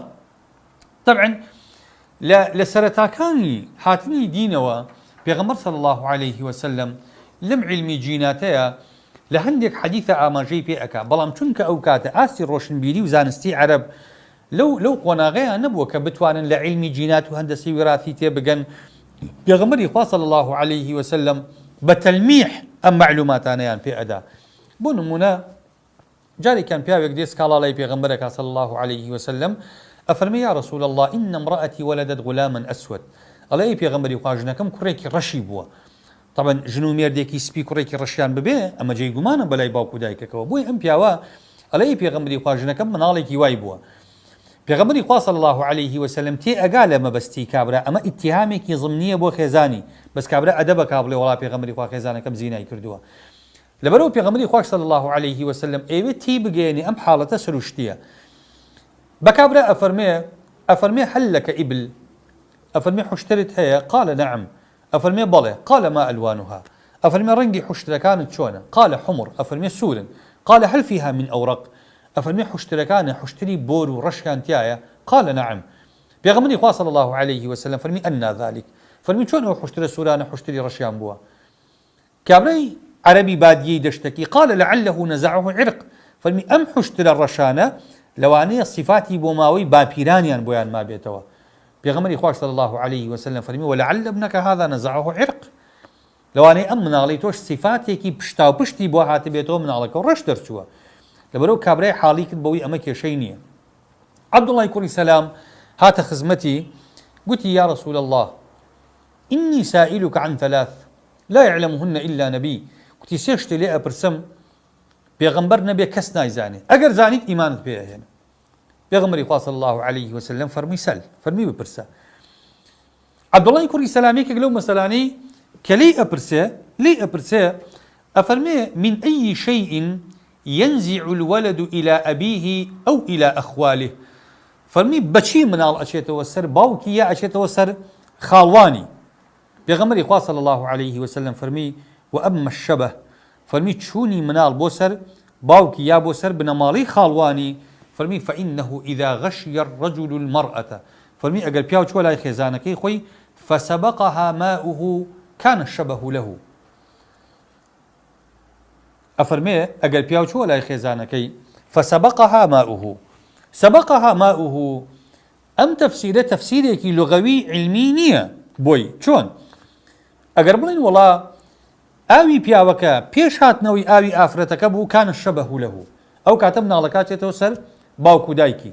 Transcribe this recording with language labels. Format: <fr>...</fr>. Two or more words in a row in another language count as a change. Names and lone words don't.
<ckb>طبعا لە سەرەتاکانی هاتنی دینەوە پێغەمبەر</ckb> <ar>صلی الله عليه وسلم</ar> <ckb>لەم علمی جیناتەیە لە هەندێک حەدیثە ئاماژەی پێ ئەکا، بەڵام چونکە ئەو کاتە ئاستی ڕۆشنبیری و زانستی عەرەب لەو قۆناغەیان نەبووە کە بتوانن لە علمی جینات و هەندەسی وێڕاتی تێبگەن، پێغەمبەری خوا صلی الله عليه وسلم بە تەلمیح ئەم معلوماتانەیان پێ ئەدا. بۆ نمونە جارێکیان پیاوێک دێ سکاڵاڵای پێغەمبەرەکە</ckb> <ar>صلی الله عليه وسلم</ar> <ckb>ئەفەرمێ</ckb> <ar>یا رسول الله إن امرأتي ولدت غلاما أسود،</ar> <ckb>ئەڵێ ئەی پێغەمبەری خوا ژنەکەم کوڕێکی ڕەشی بووە. طبعا ژن و مێردێکی سپی کوڕێکی ڕەشیان ببێ ئەمە جێی گومانە بەلای باوکو دایکەکەوە، بۆی ئەم پیاوە ئەڵێ ئەی پێغەمبەری خوا ژنەکەم مناڵێکی وای بووە. پێغەمبەری خوا</ckb> <ar>صلی الله عليه وسلم</ar> <ckb>تێ ئەگا لە مەبەستی کابرا ئەمە ئیتیهامێکی ضمنیە بۆ خێزانی، بەس کابرا ئەدەبە کا بڵێ وەڵا پێغەمبەری خوا خێزانەکەم زینای کردووە. لەبەرەوە پێغەمبەری خوا</ckb> <ar>صلی الله عليه وسلم</ar> <ckb>ئێوێ تی بگەێنی ئەم حاڵەتە سروشتیە. بە کابرا ئەفەرمێ</ckb> <ar>هەل لەکە ئیبل،</ar> <ckb>ئەفەرمێ حوشترت هەیە؟</ckb> <ar>قال نعم.</ar> <ckb>ئەفەرمێ بەڵێ.</ckb> <ar>قال ما ألوانها؟</ar> <ckb>ئەفەرمێ ڕەنگی حوشترەکانت چۆنە؟</ckb> <ar>قال حمر.</ar> <ckb>ئەفەرمێ سوورن.</ckb> <ar>قال هل فيها من أورق؟</ar> <ckb>ئەفەرمێ حوشترەکانە حوشتری بۆر و ڕەشیان تایە؟</ckb> <ar>قال نعم.</ar> <ckb>پێغەمبەری خوا</ckb> <ar>صلی الله عليه وسلم</ar> <ckb>فەرمی</ckb> <ar>ئەنا ذلك،</ar> <ckb>فەرمی چۆن ئەو حوشترە سوورانە حوشتری ڕەشیان بووە؟ کابرای عەرەبی بادیەی دەشتەکی</ckb> <ar>قال لعله نزعه عرق،</ar> <ckb>فەرمی ئەم حوشترە ڕەشانە لەوانەیە صفاتی بۆماوەی باپیرانیان بۆیان ما بێتەوە. پێغەمبەری خوا</ckb> <ar>صلی الله عليه وسلم</ar> <ckb>فەرمی</ckb> <ar>ولعل ابنك هذا نزعه عرق،</ar> <ckb>لەوانەیە ئەم مناڵی تۆش صفاتێکی پشتا و پشتی بۆ هاتە بێتەوە مناڵەکە و ڕەش دەرچووە. لەبەرەوە کابرای حاڵی کرد بەوەی ئەمە کێشەی نییە. عەبدوڵڵای کوڕی سەلام هاتە خزمەتی، گوتی</ckb> <ar>یا رسول الله إني سائلك عن ثلاث لا يعلمهن إلا نبي،</ar> <ckb>گوتی سێ شتێ لێ ئەپرسم پێغەمبەر نەبێ کەس نایزانێ، ئەگەر زانیت ئیمانت پێ ئەهێنە. پێغەمبەری خوا</ckb> <ar>صلی الله عليه وسلم</ar> <ckb>فەرمی سەل، فەرمی بپرسە. عەبدوڵڵای کوڕی سەلامێکێک لەو مەسەلانەی کە لێی ئەپرسێ ئەفەرمێ</ckb> <ar>من أي شيء ينزع الولد إلى أبيه أو إلى أخواله،</ar> <ckb>فەرمی بەچی مناڵ ئەچێتەوە سەر باوکی یا ئەچێتەوە سەر خاڵوانی؟ پێغەمبەری خوا</ckb> <ar>صلی الله عليه وسلم</ar> <ckb>فەرمی</ckb> <ar>وأما الشبه،</ar> <ckb>فەرمی چوونی مناڵ بۆ سەر باوکی یا بۆ سەر بنەماڵی خاڵوانی، فەرمی</ckb> <ar>فإنه إذا غشي الرجل المرأة،</ar> <ckb>فەرمی ئەگەر پیاو چوە لای خێزانەکەی خۆی</ckb> <ar>فسبقها ماؤه كان الشبه له،</ar> <ckb>ئەفەرمێ ئەگەر پیاو چوە لای خێزانەکەی</ckb> <ar>فسبقها ماؤه، سبقها ماؤه</ar> <ckb>ئەم تەفسیرە تەفسیرێکی لوغەوی علمی نییە. بۆی چۆن؟ ئەگەر بڵین وڵا ئاوی پیاوەکە پێش هاتنەوەی ئاوی ئافرەتەکە بوو</ckb> <ar>كان الشبه له،</ar> <ckb>ئەو کاتە مناڵەکە چێتەوە سەر باوکو دایکی.</ckb>